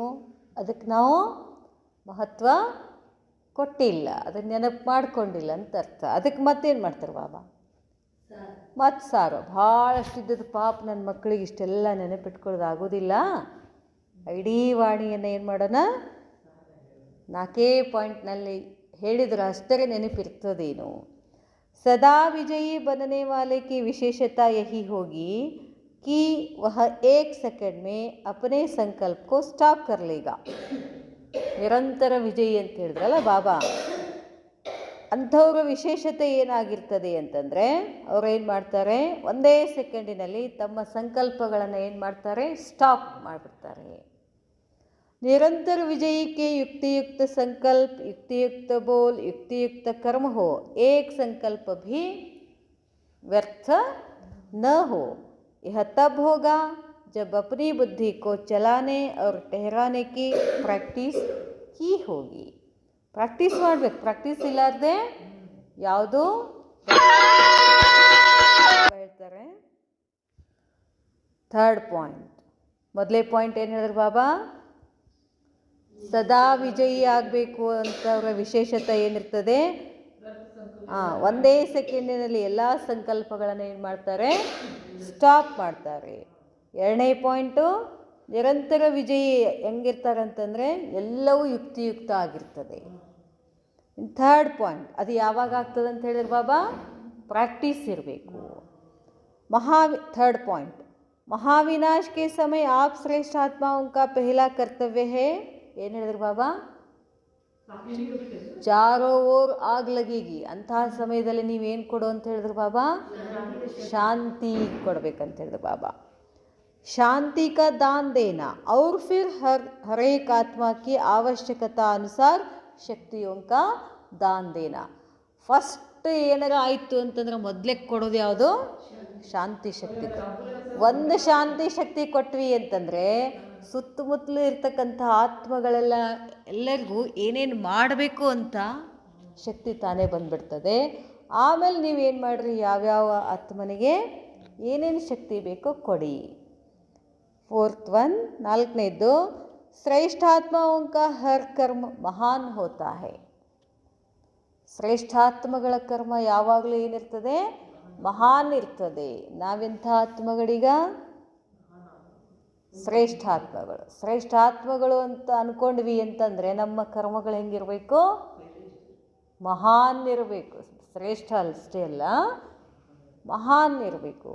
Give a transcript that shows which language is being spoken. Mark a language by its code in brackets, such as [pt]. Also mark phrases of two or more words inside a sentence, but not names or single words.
[kn] ಅದಕ್ಕೆ ನಾವು ಮಹತ್ವ ಕೊಟ್ಟಿಲ್ಲ, ಅದಕ್ಕೆ ನೆನಪು ಮಾಡ್ಕೊಂಡಿಲ್ಲ ಅಂತ ಅರ್ಥ. ಅದಕ್ಕೆ ಮತ್ತೇನು ಮಾಡ್ತಾರೆ ಬಾಬಾ? ಮತ್ತು ಸಾರು ಭಾಳಷ್ಟು ಇದ್ದದ್ದು. ಪಾಪ ನನ್ನ ಮಕ್ಕಳಿಗೆ ಇಷ್ಟೆಲ್ಲ ನೆನಪಿಟ್ಕೊಳ್ಳೋದು ಆಗೋದಿಲ್ಲ, ಇಡೀ ವಾಣಿಯನ್ನು ಏನು ಮಾಡೋಣ, 4 ಪಾಯಿಂಟ್ನಲ್ಲಿ ಹೇಳಿದ್ರೆ ಅಷ್ಟೇ ನೆನಪಿರ್ತದೇನು. [hi] सदा विजयी बनने वाले की विशेषता यही होगी कि वह 1 सेकंड में अपने संकल्प को स्टॉप कर लेगा. [kn] ನಿರಂತರ ವಿಜಯಿ ಅಂತ ಹೇಳಿದ್ರಲ್ಲ ಬಾಬಾ, ಅಂಥವ್ರ ವಿಶೇಷತೆ ಏನಾಗಿರ್ತದೆ ಅಂತಂದರೆ, ಅವ್ರು ಏನು ಮಾಡ್ತಾರೆ, ಒಂದೇ ಸೆಕೆಂಡಿನಲ್ಲಿ ತಮ್ಮ ಸಂಕಲ್ಪಗಳನ್ನು ಏನು ಮಾಡ್ತಾರೆ, ಸ್ಟಾಪ್ ಮಾಡಿಬಿಡ್ತಾರೆ. [hi] निरंतर विजयी के युक्तियुक्त संकल्प, युक्तियुक्त बोल, युक्तियुक्त कर्म हो, एक संकल्प भी व्यर्थ न हो. यह तब होगा जब अपनी बुद्धि को चलाने और ठहराने की प्रैक्टिस की होगी. [kn] प्रैक्टिस ಮಾಡಬೇಕು. प्रैक्टिस ಇಲ್ಲಾರ್ದೆ ಯಾವುದು ಹೇಳ್ತಾರೆ. 3rd ಪಾಯಿಂಟ್. ಮೊದಲೇ ಪಾಯಿಂಟ್ ಏನು ಹೇಳಿದ್ರು ಬಾಬಾ? ಸದಾ ವಿಜಯಿ ಆಗಬೇಕು ಅಂತ ಅವರ ವಿಶೇಷತೆ ಏನಿರ್ತದೆ, ಒಂದೇ ಸೆಕೆಂಡಿನಲ್ಲಿ ಎಲ್ಲ ಸಂಕಲ್ಪಗಳನ್ನು ಏನು ಮಾಡ್ತಾರೆ, ಸ್ಟಾಪ್ ಮಾಡ್ತಾರೆ. 2ನೇ ಪಾಯಿಂಟು, ನಿರಂತರ ವಿಜಯಿ ಹೆಂಗಿರ್ತಾರೆ ಅಂತಂದರೆ ಎಲ್ಲವೂ ಯುಕ್ತಿಯುಕ್ತ ಆಗಿರ್ತದೆ. 3rd ಪಾಯಿಂಟ್, ಅದು ಯಾವಾಗ ಆಗ್ತದೆ ಅಂತ ಹೇಳಿದ್ರೆ ಬಾಬಾ? ಪ್ರಾಕ್ಟೀಸ್ ಇರಬೇಕು. 3rd ಪಾಯಿಂಟ್, [hi] महाविनाश के समय आप श्रेष्ठ आत्माओं का पहला कर्तव्य है. [kn] ಏನು ಹೇಳಿದ್ರು ಬಾಬಾ? [hi] चारों ओर आग लगेगी. [kn] ಅಂತಹ ಸಮಯದಲ್ಲಿ ನೀವೇನು ಕೊಡು ಅಂತ ಹೇಳಿದ್ರು ಬಾಬಾ? ಶಾಂತಿ ಕೊಡಬೇಕಂತ ಹೇಳಿದ್ರು ಬಾಬಾ. [hi] ಶಾಂತಿ का दान देना और फिर हर एक आत्मा की आवश्यकता अनुसार शक्तियों का दान देना. [kn] ಫಸ್ಟ್ ಏನಾರ ಆಯಿತು ಅಂತಂದ್ರೆ ಮೊದಲೇ ಕೊಡೋದು ಯಾವುದು? ಶಾಂತಿ ಶಕ್ತಿ. ಒಂದು ಶಾಂತಿ ಶಕ್ತಿ ಕೊಟ್ವಿ ಅಂತಂದರೆ ಸುತ್ತಮುತ್ತಲೂ ಇರ್ತಕ್ಕಂಥ ಆತ್ಮಗಳೆಲ್ಲ ಎಲ್ಲರಿಗೂ ಏನೇನು ಮಾಡಬೇಕು ಅಂತ ಶಕ್ತಿ ತಾನೇ ಬಂದುಬಿಡ್ತದೆ. ಆಮೇಲೆ ನೀವೇನು ಮಾಡಿರಿ, ಯಾವ್ಯಾವ ಆತ್ಮನಿಗೆ ಏನೇನು ಶಕ್ತಿ ಬೇಕೋ ಕೊಡಿ. [en] 4th one, [hi] 4ನೇದ್ದು, ಶ್ರೇಷ್ಠಾತ್ಮಾओं का हर कर्म महान होता है. [kn] ಶ್ರೇಷ್ಠಾತ್ಮಗಳ ಕರ್ಮ ಯಾವಾಗಲೂ ಏನಿರ್ತದೆ, ಮಹಾನ್ ಇರ್ತದೆ. ನಾವೆಂಥ ಆತ್ಮಗಳೀಗ? ಶ್ರೇಷ್ಠಾತ್ಮಗಳು. ಶ್ರೇಷ್ಠಾತ್ಮಗಳು ಅಂತ ಅಂದ್ಕೊಂಡ್ವಿ ಅಂತಂದರೆ ನಮ್ಮ ಕರ್ಮಗಳು ಹೆಂಗಿರಬೇಕು? ಮಹಾನ್ ಇರಬೇಕು. ಶ್ರೇಷ್ಠ ಅಷ್ಟೇ ಅಲ್ಲ, ಮಹಾನ್ ಇರಬೇಕು.